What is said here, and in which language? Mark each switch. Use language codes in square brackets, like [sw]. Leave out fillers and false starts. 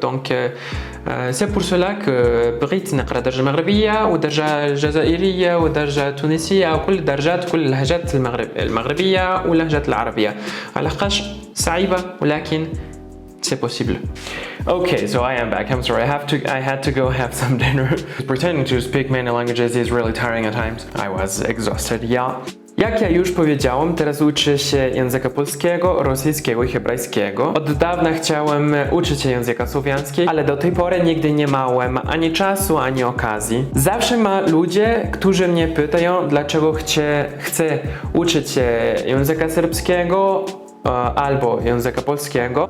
[fr] Donc c'est pour cela que [ar] بغيت نقرأ الدرجة المغربية والدرجة الجزائرية والدرجة التونسية وكل الدرجات، كل اللهجات المغربية واللهجات العربية. علاقاش صعيبة ولكن [fr] c'est possible. [en] Okay, so I am back. I'm sorry. I had to go have some dinner. Pretending to speak many languages is really tiring at times. I was exhausted. Yeah. [pl] Jak ja już powiedziałem, teraz uczę się języka polskiego, rosyjskiego i hebrajskiego. Od dawna chciałem uczyć się języka słowiańskiego, ale do tej pory nigdy nie miałem ani czasu, ani okazji. Zawsze ma ludzie, którzy mnie pytają, dlaczego chcę uczyć się języka serbskiego albo języka polskiego.